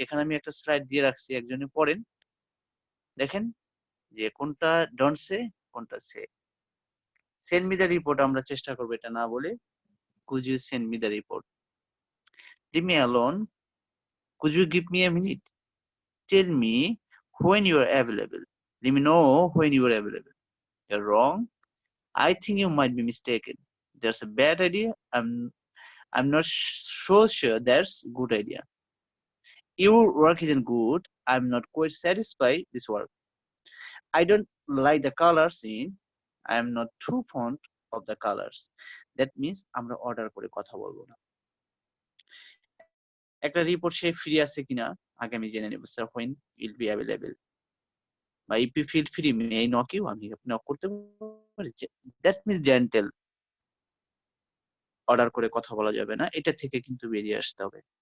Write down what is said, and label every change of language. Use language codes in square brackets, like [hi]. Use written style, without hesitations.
[bn] এখানে আমি একটা স্লাইড দিয়ে রাখছি, একজনে পড়েন, দেখেন যে কোনটা ডন্ট সে, কোনটা সে। [en] send me the report [bn] আমরা চেষ্টা করবো এটা না বলে, [en] Could you send me the report, leave me alone, could you give me a minute, tell me when you are available, let me know when you are available. You're wrong, I think you might be mistaken, there's a bad idea, I'm not so sure that's good idea, your work isn't good, I'm not quite satisfied this work, I don't like the colors in, I am not too fond of the colors. That means [bn] আমরা order করে কথা বলবো না। একটা report সে free আছে কিনা আগে আমি জেনে নেব, sir [en] when will be available, [bn] বা [en] if you feel free may I knock you, [bn] আমি নক করতে পারি। [en] that means gentle, [bn] অর্ডার করে কথা বলা যাবে না, এটা থেকে কিন্তু বেরিয়ে আসতে হবে।